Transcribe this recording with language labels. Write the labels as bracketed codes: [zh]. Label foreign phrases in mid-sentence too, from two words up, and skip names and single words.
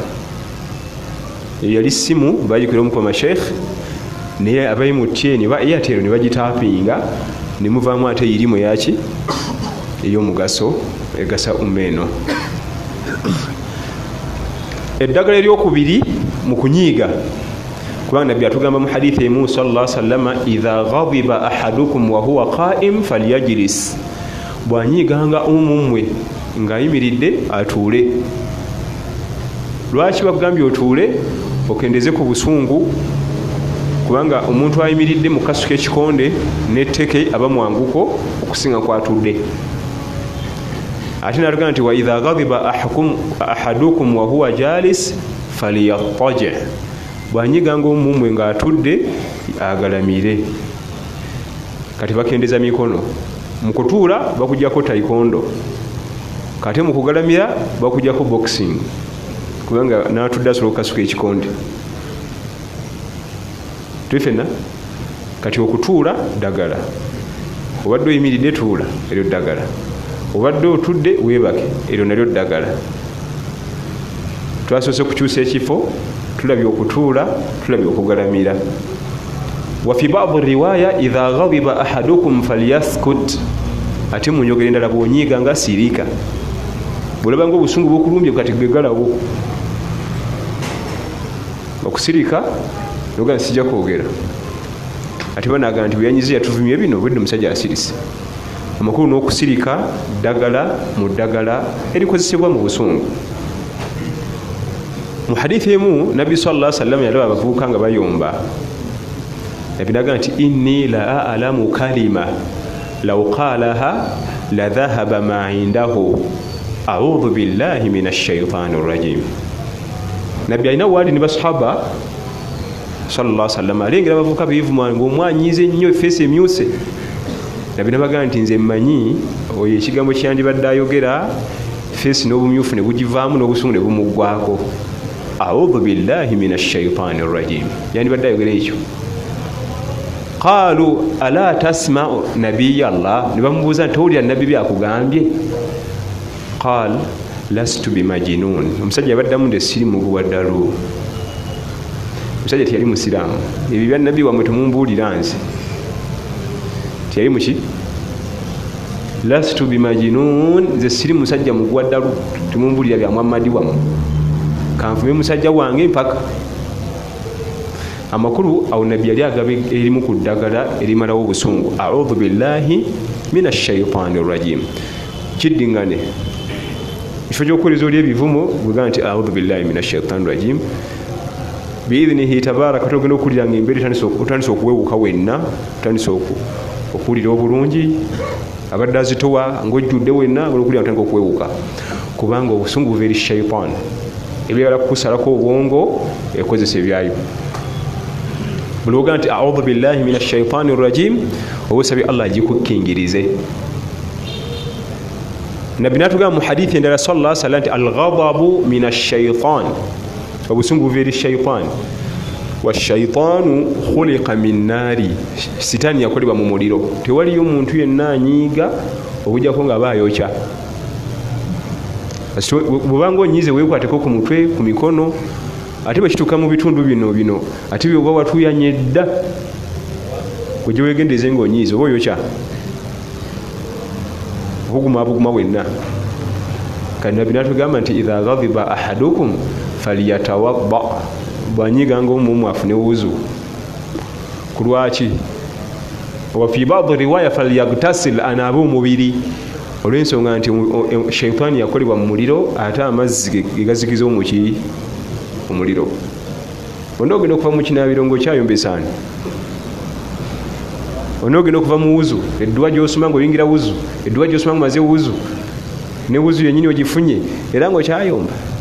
[lg] Eyo yali ssimu baagikuira omukoma Sheikh naye abayi mu tyeni ba Airtel ne bagitaapinga ne muvaamu ate irimu yaki ey'omugaso egasa umeeno. Eddagala eryokubiri mu kunyiiga, kubanga nabbi atugamba mu hadithi emu [ar] صلى الله عليه وسلم, إذا غضب أحدكم وهو قائم فليجلس. [lg] Bwanyiiganga omumwe ng'ayimiridde atuule. Lwaki bagambye otuule? Okendeze ku busungu, kubanga omuntu ayimiridde mu kasu k'ekikonde n'etteke aba mwanguko okusinga kwatudde. Ate n'atugamba nti [ar] وإذا غضب أحدكم وهو جالس فليضطجع. [lg] Bwanyiganga omumwe ng'atudde agalamire. Kati bakendeza mikono. Mu kutuula bakujjako taekwondo. Kati mu kugalamira bakujjako boxing. Kubanga n'atudde asobola okukasuka ekikonde. Twifenna? Kati okutuula ddagala. Obadde oyimiridde tuula, eryo ddagala. Obadde otudde weebake, eryo nalyo ddagala. Twasoose kukyusa ekifo, tulabye okutuula, tulabye okugalamira. [ar] وفي بعض الرواية إذا غضب أحدكم فليسكت. [lg] Ate mu njogera endala bw'onyiiga nga siriika. Bw'olaba ng'obusungu bukulumbye kati gegalawo. Okusirika noga sijja kwogera. Ate banagamba nti bweyanyize yatuvumye bino obwedde omusajja asirise. Amakulu n'okusirika ddagala mu ddagala erikozesebwa mu busungu. Mu hadithi emu Nabbi [ar] صلى الله عليه وسلم [lg] yalaba abavubuka nga bayomba. Nabbi n'agamba nti [ar] إني لأعلم كلمة لو قالها لذهب ما عنده أعوذ بالله من الشيطان الرجيم. [lg] Nabbi alina waali ne basahaba [ar] صلى الله عليه وسلم [lg] alengera abavubuka beevuma ng'omwanyize nnyo effeesi emyuse. Nabbi n'abagamba nti nze mmanyi oyo ekigambo kyandibadde ayogera feesi n'obumyufu ne bugivaamu n'obusungu ne bumuggwako. [ar] أعوذ بالله من الشيطان الرجيم. [lg] Yandibadde ayogera ekyo. [ar] قالوا ألا تسمع نبي الله. [lg] Ne bamubuuza nti towulira nabbi byakugambye? [ar] قال لست بمجنون. [lg] Omusajja yabaddamu nti siri muguwa ddalu. Omusajja teyali musiraamu. Ebyo bya nabbi wammwe temumbuulira nze. Teyali muki? [ar] لست بمجنون, [lg] nze siri musajja muguwa ddalu. Temumbuulira bya Muhammadi wammwe. Kanfume musajja wange mpaka. Amakulu awo nabbi yali agaba erimu ku ddagala erimalawo obusungu. [ar] أعوذ بالله من الشيطان الرجيم. Kiddingane. [lg] Kifo ky'okuwuliriza oli ebivumo bwegamba nti [ar] أعوذ بالله من الشيطان الرجيم. بإذنه تبارك [lg] togenda okuwulira ng'embeera otandise okuwewuka wenna, otandise okuwulira obulungi, abadde azitowa ng'ojjudde wenna olw'okuwulira otandika okuwewuka. Kubanga obusungu buva eri shaitani. Ebyagala kukusalako obwongo ekozesa ebyayo. Buli ogamba nti [ar] أعوذ بالله من الشيطان الرجيم, [lg] oba osabye Allah agikukkingirize. Nabbi n'atugamba mu hadithi endala [ar] صلى الله عليه وسلم [lg] nti [ar] الغضب من الشيطان, [lg] obusungu buva eri shaitani. [ar] والشيطان خلق من النار, [lg] sitaani yakolebwa mu muliro. Tewaliyo muntu yenna anyiiga okujjako nga baayokya. Bw'obanga onyiize weekwateko ku mutwe, ku mikono, ate bwe kituuka mu bitundu bino ate byoba watuyanye dda kujja weegendeze ng'onyiize oba oyokya buguma wenna. Kati nabbi n'atugamba nti [ar] إذا غضب أحدكم فليتوضأ, [lg] bw'anyiiga ng'omumu afune wuzu. Ku lwaki? [ar] وفي بعض الرواية فليغتسل, [lg] anaabe omubiri. Olw'ensonga nti shaitani yakolebwa mu muliro, ate amazzi ge gazikiza omuliro. Onoogenda okuva mu kinaabiro ng'okyayombesa ani? Onoogenda okuva mu wuzu, edduwa gy'osoma ng'oyingira wuzu, edduwa gy'osoma ng'omaze wuzu, ne wuzu yennyini ogifunye era ng'okyayomba.